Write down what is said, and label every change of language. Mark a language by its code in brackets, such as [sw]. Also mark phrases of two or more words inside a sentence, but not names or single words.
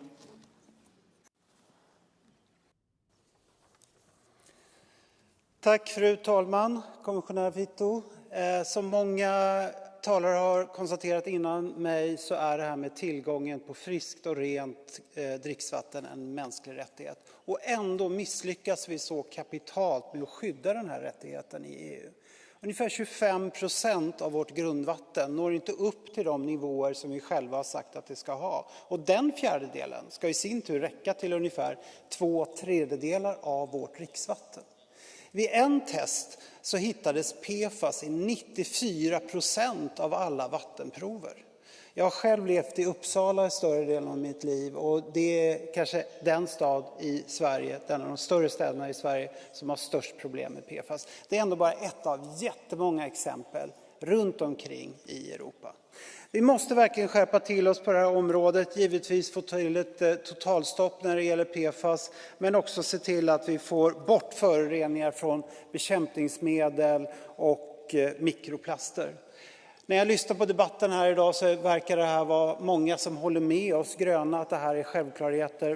[sv] Tack fru talman, kommissionär Vito. Som många talare har konstaterat innan mig så är det här med tillgången på friskt och rent dricksvatten en mänsklig rättighet. Och ändå misslyckas vi så kapitalt med att skydda den här rättigheten i EU. Ungefär 25% av vårt grundvatten når inte upp till de nivåer som vi själva har sagt att det ska ha. Och den fjärdedelen ska i sin tur räcka till ungefär 2/3 av vårt dricksvatten. Vid en test så hittades PFAS i 94% av alla vattenprover. Jag har själv levt i Uppsala större delen av mitt liv och det är kanske den stad i Sverige, den av de större städerna i Sverige som har störst problem med PFAS. Det är ändå bara ett av jättemånga exempel runt omkring i Europa. Vi måste verkligen skärpa till oss på det här området, givetvis få till ett totalstopp när det gäller PFAS, men också se till att vi får bort föroreningar från bekämpningsmedel och mikroplaster. När jag lyssnar på debatten här idag så verkar det här vara många som håller med oss gröna att det här är självklarheter.